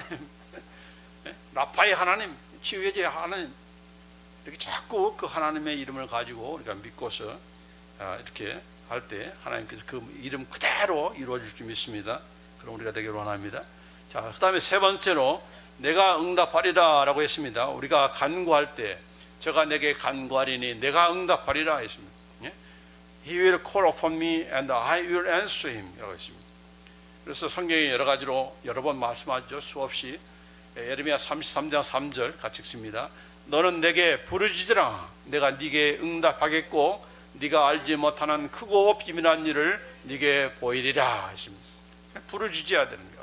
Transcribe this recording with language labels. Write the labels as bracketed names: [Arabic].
[Korean] 하나님 라파의 하나님, 치유의 하나님 이렇게 자꾸 그 하나님의 이름을 가지고 우리가 믿고서 이렇게 할 때 하나님께서 그 이름 그대로 이루어질 줄 믿습니다. 그럼 우리가 되기를 원합니다. 자, 그 다음에 세 번째로 내가 응답하리라 라고 했습니다. 우리가 간구할 때 저가 내게 간구하리니 내가 응답하리라 했습니다. [English] He will call upon me and I will answer him [Korean] 라고 했습니다. 그래서 성경에 여러 가지로 여러 번 말씀하죠. 수없이 예레미야 33장 3절 같이 읽습니다. 너는 내게 부르짖으라 내가 네게 응답하겠고 네가 알지 못하는 크고 비밀한 일을 네게 보이리라 했습니다. 부르짖어야 되는 거예요.